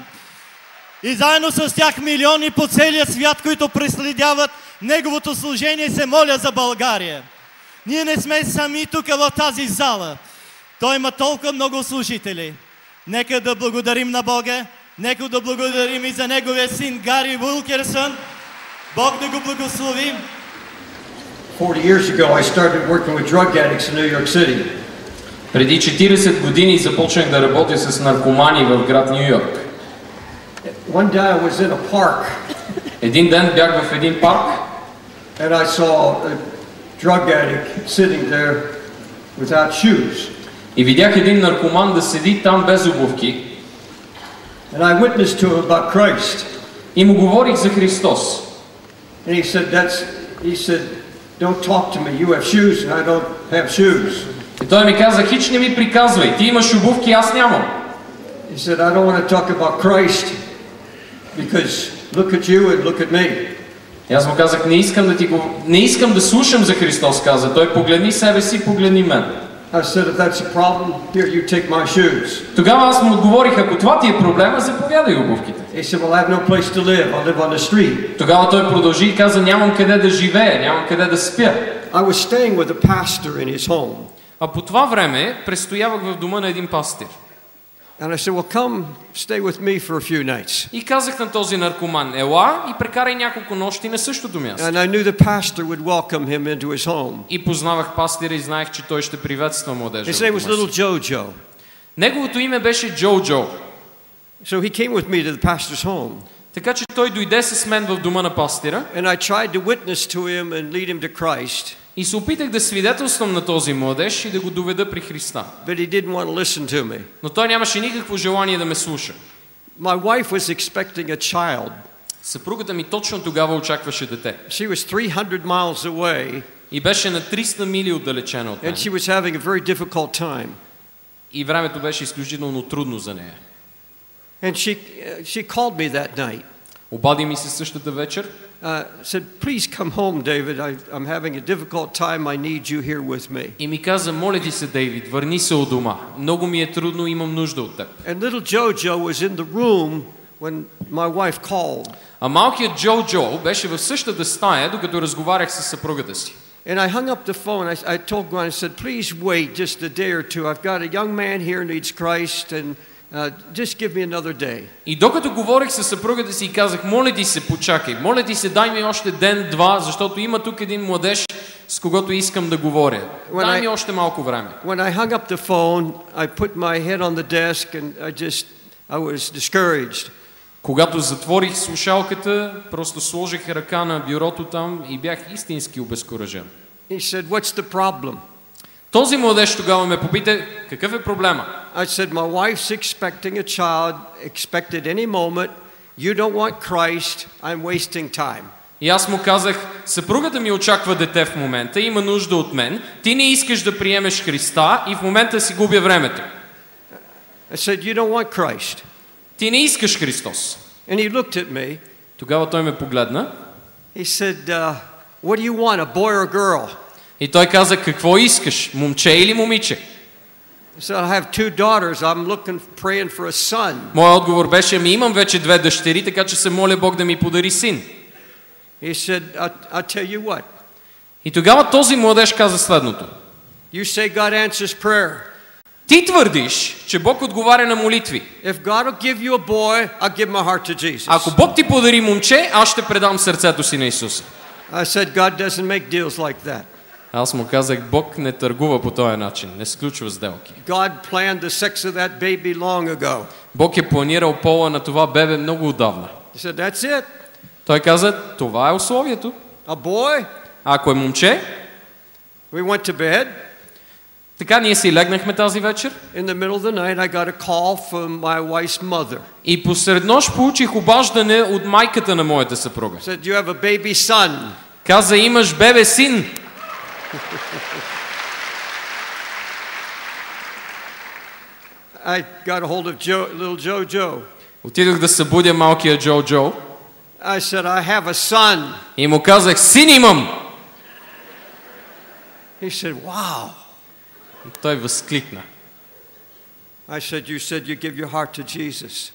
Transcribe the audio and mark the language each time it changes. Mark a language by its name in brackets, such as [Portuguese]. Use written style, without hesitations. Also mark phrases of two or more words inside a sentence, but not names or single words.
[Bulgarian] И заедно с тях милиони по целия свят, които преследяват неговото служение, се молят за България. Ние не сме сами тук в тази зала. Той има толкова много служители. Нека да благодарим на Бога. Нека да благодарим и за неговия син Гари Уилкерсън. Бог да го благослови. [English] 40 years ago, I started working with drug addicts in New York City. [Bulgarian] Преди 40 години започнах да работя с наркомани в град Ню Йорк. [English] One day I was in a park. [Bulgarian] Един ден бях в един парк. [English] And I saw a drug addict sitting there without shoes. [Bulgarian] И видях един наркоман да седи там без обувки. [English] And I witnessed to him about Christ. [Bulgarian] И му говорих за Христос. [English] And he said, don't talk to me. You have shoes and I don't have shoes. [Bulgarian] И той ми каза, хич не ми приказвай. Ти имаш обувки, аз нямам. [English] He said, I don't want to talk about Christ because look at you and look at me. [Bulgarian] И аз му казах, не искам да слушам за Христос, каза. Той погледни себе си, погледни мен. [English] I said, if that's a problem, here you take my shoes. [Bulgarian] Тогава аз му отговорих, ако това ти е проблема, заповядай обувките. [English] He said, well, I have no place to live. I live on the street. [Bulgarian] Тогава той продължи и каза, нямам къде да живея, нямам къде да спя. [English] I was staying with a pastor in his home. [Bulgarian] А по това време престоявах в дома на един пастир. [English] And I said, well, come stay with me for a few nights. [Bulgarian] И казах на този наркоман, ела и прекарай няколко нощи на същото място. [English] And I knew the pastor would welcome him into his home. [Bulgarian] И познавах пастира и знаех, че той ще приветства младежа. [English] His name was little Jojo. [Bulgarian] Неговото име беше Джо. [English] So he came with me to the pastor's home. [Bulgarian] Така че той дойде с мен в дома на пастира. [English] And I tried to witness to him and lead him to Christ. [Bulgarian] И се опитах да свидетелствам на този младеж и да го доведа при Христа. [English] But he didn't want to listen to me. [Bulgarian] Но той нямаше никакво желание да ме слуша. [English] My wife was expecting a child. [Bulgarian] Съпругата ми точно тогава очакваше дете. [English] She was 300 miles away. [Bulgarian] И беше на 300 мили отдалечена от мен. [English] And she was having a very difficult time. [Bulgarian] И времето беше изключително трудно за нея. [English] And she called me that night. [Bulgarian] Обади ми се същата вечер. [English] Said, please come home, David. I'm having a difficult time. I need you here with me. [Bulgarian] И ми каза, моля ти се, Дейвид, върни се от дома. Много ми е трудно, имам нужда от теб. [English] And little Jojo was in the room when my wife called. [Bulgarian] А малкият Джо беше в същата стая, докато разговарях с съпругата си. [English] And I hung up the phone. I told Gwen, I said, please wait just a day or two. I've got a young man here who needs Christ, and just give me another day. [Bulgarian] И докато говорих с съпругата си и казах, моля ти се, почакай, моля ти се, дай ми още ден-два, защото има тук един младеж, с когото искам да говоря. Дай ми още малко време. [English] When I hung up the phone, I put my head on the desk and I was discouraged. [Bulgarian] Когато затворих слушалката, просто сложих ръка на бюрото там и бях истински обезкуражен. [English] He said, what's the problem? [Bulgarian] Този младеж тогава ме попита, какъв е проблема? [English] I said, my wife's expecting a child, expected any moment. You don't want Christ. I'm wasting time. [Bulgarian] И аз му казах, съпругата ми очаква дете в момента, има нужда от мен. Ти не искаш да приемеш Христа и в момента си губя времето. [English] I said, you don't want Christ. [Bulgarian] Ти не искаш Христос. [English] And he looked at me. [Bulgarian] Тогава той ме погледна. [English] He said, what do you want, a boy or a girl? [Bulgarian] И той каза, какво искаш, момче или момиче? [English] So I have 2 daughters. I'm praying for a son. [Bulgarian] Моят отговор беше, имам вече 2 дъщери, така че се моля Бог да ми подари син. [English] He said, I'll tell you what. [Bulgarian] И тогава този младеж каза следното. [English] You say God answers prayer. [Bulgarian] Ти твърдиш, че Бог отговаря на молитви. [English] If God will give you a boy, I'll give my heart to Jesus. [Bulgarian] Ако Бог ти подари момче, аз ще предам сърцето си на Исуса. [English] I said God doesn't make deals like that. [Bulgarian] Аз му казах, Бог не търгува по този начин, не сключва сделки. [English] God planned the sex of that baby long ago. [Bulgarian] Бог е планирал пола на това бебе много отдавна. [English] He said, that's it. [Bulgarian] Той каза, това е условието. [English] A boy? [Bulgarian] Ако е момче, [English] We went to bed. [Bulgarian] така ние си легнахме тази вечер. [English] In the middle of the night, I got a call from my wife's mother. [Bulgarian] И посред нощ получих обаждане от майката на моята съпруга. [English] Said, you have a baby son. [Bulgarian] Каза, имаш бебе син. [English] I got a hold of little Joe. [Bulgarian] Отидох да събудя малкия Джо. [English] I said, I have a son. [Bulgarian] И му казах, син имам. [English] He said, wow. [Bulgarian] И той възкликна. [English] I said, you said you give your heart to Jesus.